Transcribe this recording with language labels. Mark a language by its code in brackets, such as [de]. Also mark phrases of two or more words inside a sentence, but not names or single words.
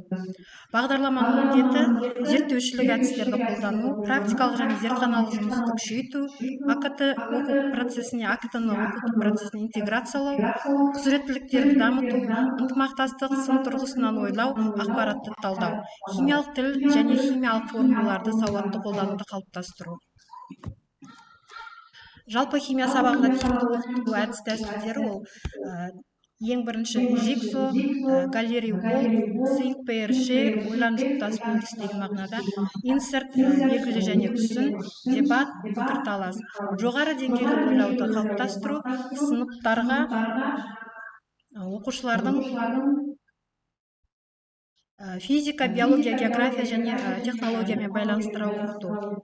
[kk] Бағдарламаның міндеті зерттеушілік әдістерді қолдану, практикалық және зертханалық жұмысты күшейту, АКТ оқу процесіне АКТ-ны оқыту процесіне интеграциялау, құзыреттіліктерді дамыту, ынтымақтастық, сын тұрғысынан ойлау, ақпаратты талдау, химиялық тіл және химиялық формулаларды сауатты қолдануды қалыптастыру. Жалпы химия сабағында тиімді оқыту әдіс тәсілдері ол ең бірінші жиксо, [en] gallery walk, think pair share, [kk] ойлан жұптас бөліс деген мағынада, инсерт, белгілі және түсін, дебат, пікірталас. Жоғары деңгейлі ойлауды қалыптастыру, сыныптарға оқушылардың физика, биология, география және технологиямен байланыстыра оқыту.